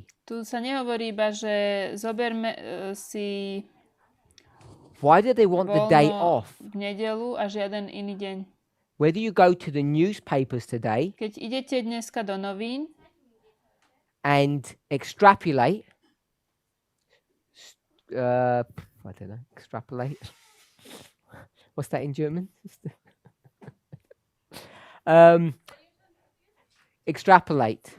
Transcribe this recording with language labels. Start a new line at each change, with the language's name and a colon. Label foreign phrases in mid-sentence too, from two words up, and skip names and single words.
Slovak: Tu sa nehovorí iba, že zoberme si
English: Why do they want the day
Slovak: voľno
English: off?
Slovak: v nedeľu a žiaden iný deň.
English: Whether you go to the newspapers today
Slovak: Keď idete dneska do novín
English: and extrapolate, I don't know, extrapolate. What's that in German? Extrapolate.